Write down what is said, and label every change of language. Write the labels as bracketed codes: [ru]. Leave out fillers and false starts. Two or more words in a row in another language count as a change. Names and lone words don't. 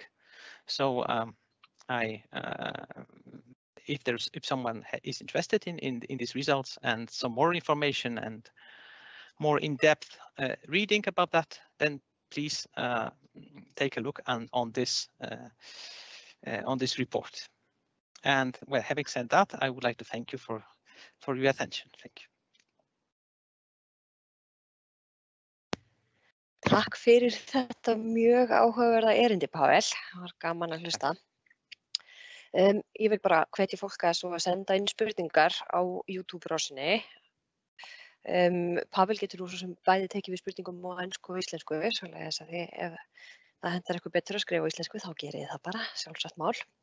[en] So if someone is interested in these results and some more information and more in-depth reading about that, then please take a look on this report. And well, having said that, I would like to thank you for your attention. Thank you. [is] Takk fyrir þetta mjög áhugaverða erindi, Páll. Það var gaman að hlusta. Ég vil bara hvetja fólk að senda inn spurningar á YouTube-rásinni. Páll, getur þú svo sem bæði tekið við spurningum á ensku og íslensku, svoleiðis að ef það hentar eitthvað betur að skrifa á íslensku, þá gerið þið það bara, sjálfsagt mál.